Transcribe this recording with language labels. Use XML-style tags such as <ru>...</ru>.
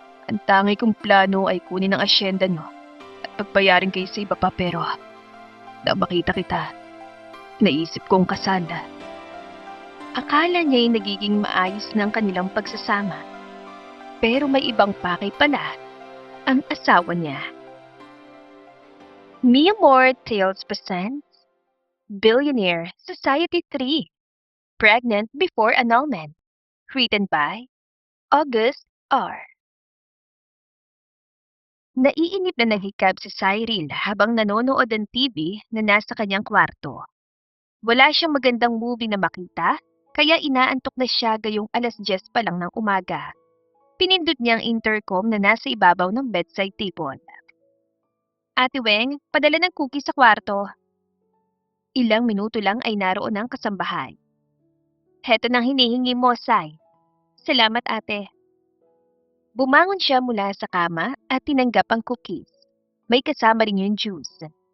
<tl>Ang tangi kong plano ay kunin ang asyenda nyo at pagbayarin kayo sa iba pa pero nang makita kita, naisip kong kasal. Akala niya'y nagiging maayos ng kanilang pagsasama. Pero may ibang pakay pala ang asawa niya.</tl> <en>Mia Moore Tales presents Billionaire Society 3, Pregnant Before Annulment, written by August R.</en> <tl>Naiinip na naghikab si Cyril habang nanonood ng TV na nasa kanyang kwarto. Wala siyang magandang movie na makita, kaya inaantok na siya gayong 10:00 pa lang ng umaga. Pinindot niya ang intercom na nasa ibabaw ng bedside table. Ate Weng, padala ng cookies sa kwarto. Ilang minuto lang ay naroon ang kasambahay. Heto nang hinihingi mo, Sai. Salamat, ate. Bumangon siya mula sa kama at tinanggap ang cookies. May kasama rin yung juice.</tl>